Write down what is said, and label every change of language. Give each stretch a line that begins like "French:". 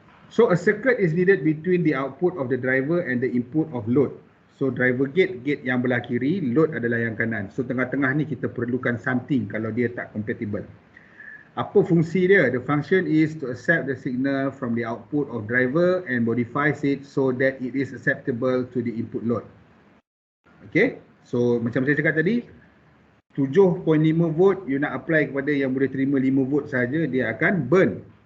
English: So a circuit is needed between the output of the driver and the input of load.
Malay: So driver gate yang belah kiri, load adalah yang kanan. So tengah-tengah ni kita perlukan something kalau dia tak compatible. Apa fungsi dia?
English: The function is to accept the signal from the output of driver and modifies it so that it is acceptable to the input load.
Malay: Okay, so macam saya cakap tadi, 7.5 volt you nak apply kepada yang boleh terima 5 volt saja, dia akan burn.